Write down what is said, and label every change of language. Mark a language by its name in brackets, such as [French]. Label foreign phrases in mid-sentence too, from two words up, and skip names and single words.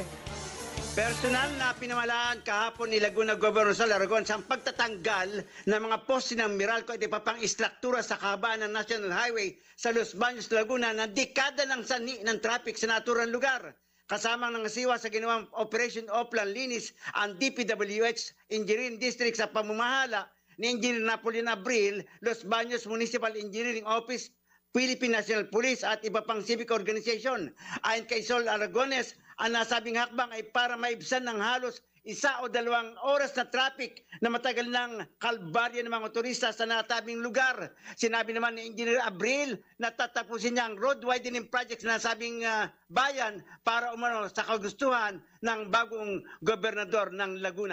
[Filipino] Personal na pinamalaan kahapon ni Laguna Governor Sol Aragones ang pagtatanggal ng mga poste ng Meralco at ipapang istruktura sa kahabaan ng National Highway sa Los Baños, Laguna na dekada ng sanhi ng traffic sa naturang lugar. Kasama ng siwa sa ginawang Operation Oplan Linis ang DPWH Engineering District sa pamamahala ni Engineer Napoleon Abril, Los Baños Municipal Engineering Office, Philippine National Police at iba pang [English] civic organization. [Filipino] Ayon kay Sol Aragones, ang nasabing hakbang ay para maibsan ng halos 1 o 2 oras na traffic na matagal ng kalbaryo ng mga turista sa natabing lugar. Sinabi naman ni Engineer Abril na tatapusin niya ang [English] road widening projects [Filipino] na nasabing bayan para umano sa kagustuhan ng bagong gobernador ng Laguna.